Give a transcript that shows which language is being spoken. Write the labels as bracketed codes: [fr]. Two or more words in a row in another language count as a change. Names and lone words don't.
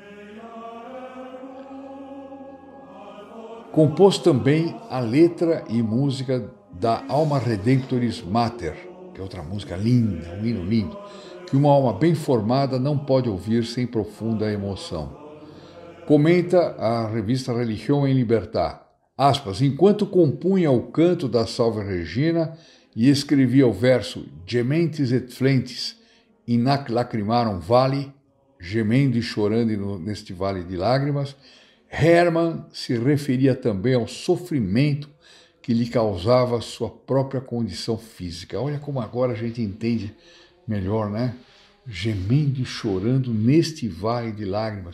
[pt] Compôs também a letra e música da Alma Redemptoris Mater, que é outra música linda, um hino lindo, que uma alma bem formada não pode ouvir sem profunda emoção. Comenta a revista Religião em Libertà, aspas, enquanto compunha o canto da Salve Regina e escrevia o verso [la] Gementes et flentes in hac lacrimarum vale, [pt] gemendo e chorando neste vale de lágrimas, Hermann se referia também ao sofrimento que lhe causava sua própria condição física. Olha como agora a gente entende melhor, né? Gemendo e chorando neste vale de lágrimas.